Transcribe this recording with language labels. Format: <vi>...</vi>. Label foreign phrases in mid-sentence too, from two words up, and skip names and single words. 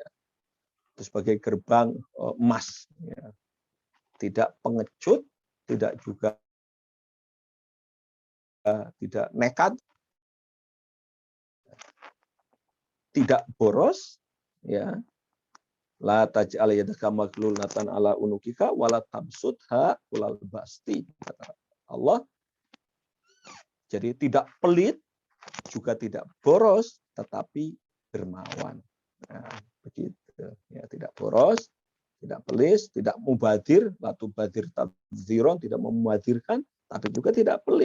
<id>Itu sebagai gerbang emas ya. Tidak pengecut, tidak juga tidak nekat, tidak boros ya.</id> <ar>لا تجعل يدك مغلولة إلى عنقك ولا تبسطها كل البسط.</ar> <id>Kata Allah. Jadi tidak pelit, juga tidak boros, tetapi dermawan. Nah, begitu. Ya, tidak boros, tidak pelit, tidak mubadir,</id> <ar>لا تبذر تبذيرا,</ar> <id>tidak memubadirkan, tapi juga tidak pelit.</id>